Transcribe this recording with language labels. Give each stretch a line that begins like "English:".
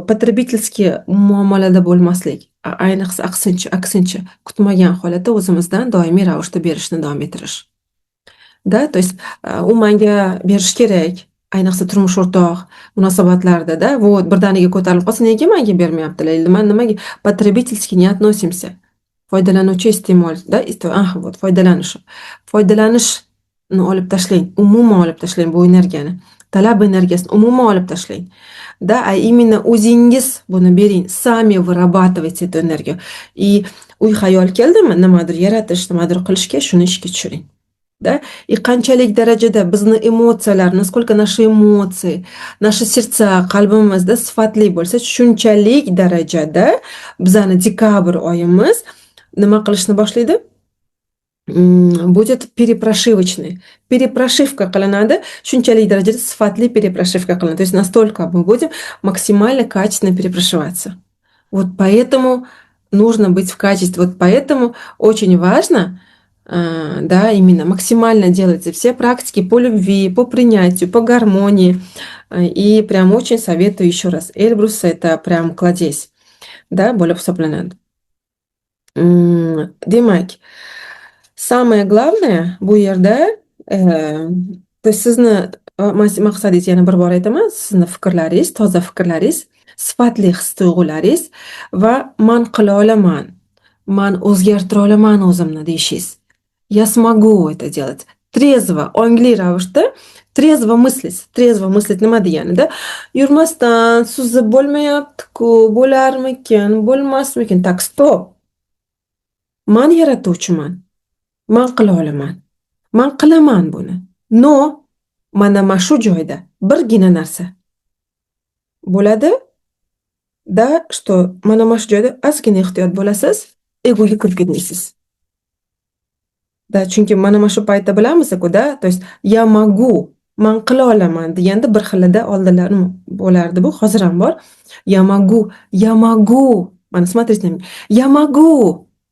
Russian: Потребительский
Uzbek: muomalada bo'lmaslik. Ayniqsa aksincha kutmagan holatda o'zimizdan doimiy ravishda berishni davom ettirish. Da,
Russian: то есть
Uzbek: u menga berish kerak. Ayniqsa turmush o'rtoq munosabatlarda, da, вот birdaniga ko'tarilib qolsa, nega menga bermayaptilar? Nimaga
Russian: потребительски не относимся.
Uzbek: Foydalanuvchi iste'mol, da, вот foydalanishni olib tashlang, umuman olib tashlang bu energiyani. Talab energiyasini umuman olib tashlang.
Russian: Да, а именно
Uzbek: o'zingiz buni bering,
Russian: sami вырабатывайте эту энергию.
Uzbek: И xayol keldimi, nimadir yaratish, nimadir qilishga, shuni ishga tushiring. Да? И qanchalik darajada bizni emotsiyalar,
Russian: насколько наши эмоции, наши сердца,
Uzbek: qalbimizda sifatli bo'lsa, shunchalik darajada bizani dekabr oyimiz nima qilishni boshlaydi?
Russian: Будет перепрошивочный. Перепрошивка
Uzbek: qilinadi, shunchalik darajada sifatli
Russian: перепрошивка qilinadi. То есть настолько мы будем максимально качественно перепрошиваться. Вот поэтому нужно быть в качестве. Вот поэтому очень важно, да, именно максимально делать все практики по любви, по принятию, по гармонии. И прям очень советую еще раз. Эльбрус это прям кладезь, да,
Uzbek: bo'lib hisoblanadi. Demak,
Russian: самое главное
Uzbek: bu yerda, то есть sizni maqsadingiz, yana bir bor aytaman, sizni fikrlaringiz, toza fikrlaringiz, sifatli his-tuyg'ularingiz va men qila olaman, men o'zgartira olaman o'zimni deyishingiz.
Russian: Я смогу это делать.
Uzbek: Trezvo, ongli ravishda trezvo
Russian: мыслить
Uzbek: nima degani, da? Yurmasdan suzib bo'lmayapti-ku, bo'larmikin, bo'lmasmikin?
Russian: Tak, stop.
Uzbek: Men yaratuvchiman. Men qila olaman. Men qilaman buni. No, mana shu joyda birgina narsa bo'ladi, da, что mana shu joyda ozgina ehtiyot bo'lasiz, egoga kirib ketmaysiz. Da, chunki mana shu paytda bilamiz-ku, da,
Russian: то есть я могу,
Uzbek: men qila olaman deganda bir xilida oldinlar bo'lardi bu, hozir ham bor.
Russian: Я могу.
Uzbek: Mana
Russian: смотрите, я могу.